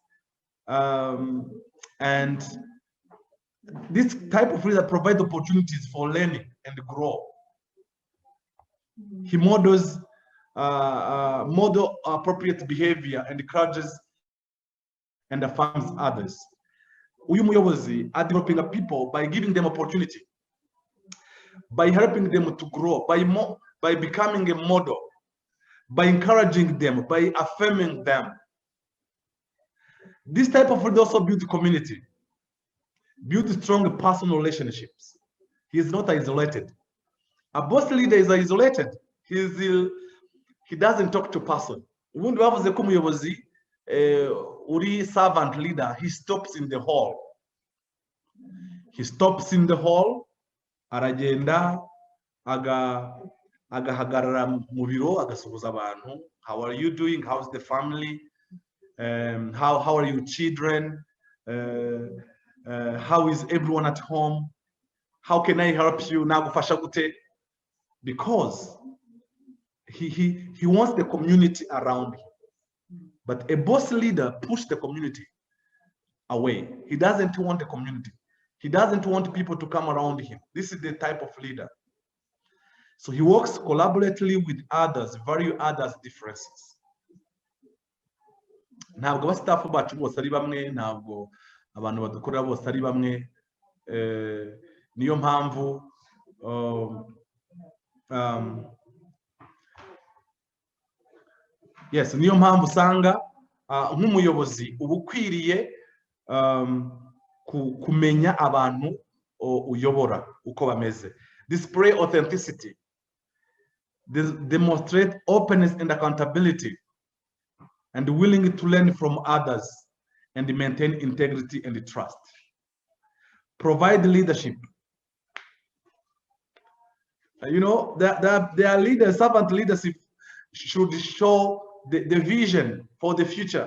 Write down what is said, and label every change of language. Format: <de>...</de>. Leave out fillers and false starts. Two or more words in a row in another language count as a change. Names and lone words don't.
<en>And this type of leader provides opportunities for learning and grow. He models model appropriate behavior and encourages and affirms others.</en> <rw>Uyu muyobozi</rw> <en>are developing people by giving them opportunity, by helping them to grow, by becoming a model, by encouraging them, by affirming them. This type of leader also builds community, builds strong personal relationships. He is not isolated. A boss leader is isolated. He doesn't talk to person.</en> <rw>Ubundi bavuze ko umuyobozi uri</rw> <en>servant leader, he stops in the hall. He stops in the hall,</en> <rw>aragenda agahagarara mu biro agasuhuza abantu.</rw> <en>How are you doing? How's the family? How are your children? How is everyone at home? How can I help you?</en> <rw>Nagufasha gute?</rw> <en>Because he wants the community around him. But a boss leader pushes the community away. He doesn't want the community. He doesn't want people to come around him. This is the type of leader. So he works collaboratively with others, value others' differences.</en> <rw>Ntabwo abasitafu bacu bose ari bamwe, ntabwo abantu badukorera bose ari bamwe. Niyo mpamvu yes, niyo mpamvu usanga nk'umuyobozi uba ukwiriye kumenya abantu uyobora uko bameze.</rw> <en>Display authenticity, demonstrate openness and accountability, and willing to learn from others and maintain integrity and trust. Provide leadership. Their leaders, servant leadership should show the vision for the future.</en>